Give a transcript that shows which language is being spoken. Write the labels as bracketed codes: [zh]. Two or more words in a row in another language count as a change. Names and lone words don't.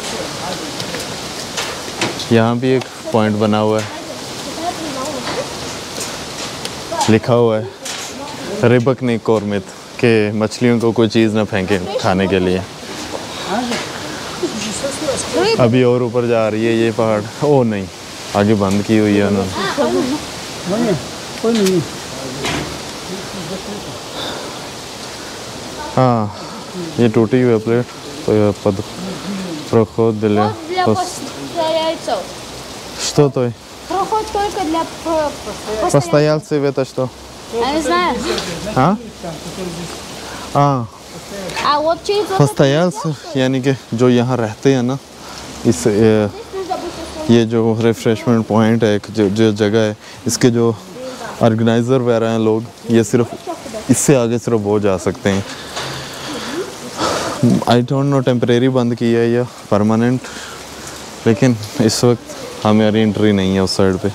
[hi] यहाँ भी एक पॉइंट बना हुआ है, लिखा हुआ है [ru] рыбок не кормить [hi] के मछलियों को कोई चीज़ ना फेंके खाने के लिए। अभी और ऊपर जा रही है ये पहाड़। ओ नहीं, आगे बंद की हुई है उन्होंने। हाँ, ये टूटी हुई प्लेट [ru] под проход для что то Проход только для постояльцев, это что? Я не знаю. А вот через [hi] постояльцы यानी कि जो यहाँ रहते हैं ना, इस ये जो [en] refreshment point [hi] है, जो जगह है, इसके जो ऑर्गेनाइज़र वगैरह हैं लोग, ये सिर्फ इससे आगे सिर्फ वो जा सकते हैं। [en] I don't know [hi] टेम्परेरी बंद किया है या परमानेंट, लेकिन इस वक्त हमारी एंट्री नहीं है उस साइड पे।